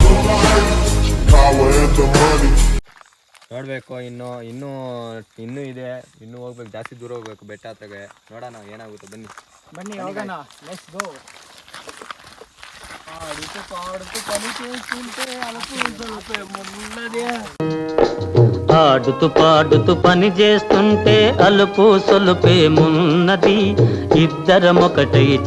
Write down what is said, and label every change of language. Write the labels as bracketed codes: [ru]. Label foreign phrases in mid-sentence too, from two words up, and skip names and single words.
[kn] ನೋಡ್ಬೇಕು. ಇನ್ನೂ ಇದೆ, ಇನ್ನೂ ಹೋಗ್ಬೇಕು, ಜಾಸ್ತಿ ದೂರ ಹೋಗ್ಬೇಕು ಬೆಟ್ಟ ಹತ್ರಗೆ. ನೋಡೋಣ ಏನಾಗುತ್ತೆ, ಬನ್ನಿ ಹೋಗೋಣ. [en] let's go. [kn] ಆಡುತ್ತೆ ಪಾಡುತ್ತೆ ಕಲಿಕೆ ಮುನ್ನದೇ [te] ఆడుతూ పాడుతూ పని చేస్తుంటే అలుపు సొలుపేమున్నది ఇద్దరం ఒకటై